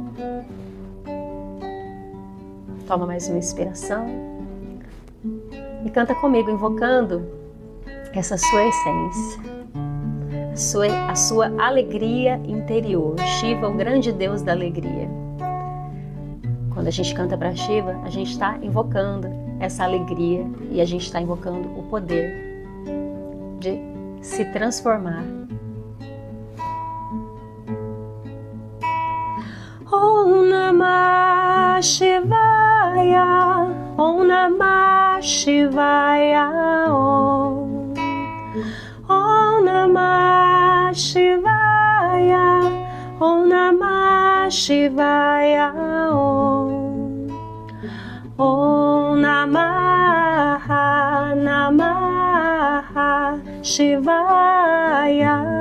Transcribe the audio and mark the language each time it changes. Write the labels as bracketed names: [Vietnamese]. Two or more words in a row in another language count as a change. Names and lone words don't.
[Portuguese] Toma mais uma inspiração e canta comigo, invocando essa sua essência, a sua alegria interior. Shiva, o grande Deus da alegria. Quando a gente canta para Shiva, a gente está invocando essa alegria e a gente está invocando o poder de se transformar. [Sanskrit] Om Namah Shivaya, Om Namah Shivaya, Om Namah Shivaya, Om Namah Shivaya, Om Namah Namah Shivaya,